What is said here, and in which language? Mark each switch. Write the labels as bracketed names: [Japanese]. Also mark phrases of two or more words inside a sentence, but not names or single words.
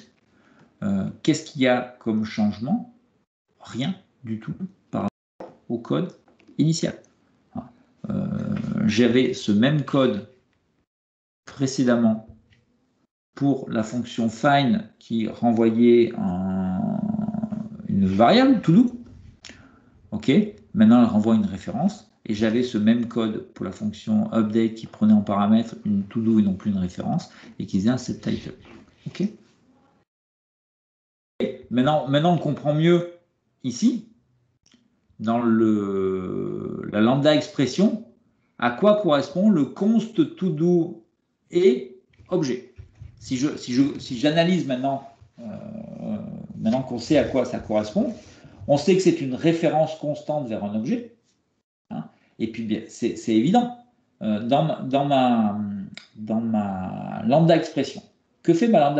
[French] Qu'est-ce qu'il y a comme changement? Rien du tout par rapport au code initial. J'avais ce même code précédemment pour la fonction find qui renvoyait une variable to-do. OK. Maintenant, elle renvoie une référence. Et j'avais ce même code pour la fonction update qui prenait en paramètre une to-do et non plus une référence et qui faisait un setTitle. OK. Maintenant, on comprend mieux ici, dans la [English] lambda expression, [French] à quoi correspond le const to-do et objet. Si j'analyse maintenant, maintenant qu'on sait à quoi ça correspond, on sait que c'est une référence constante vers un objet. Et puis, c'est évident. Dans ma [English] lambda expression, [French] que fait ma [English] lambda expression?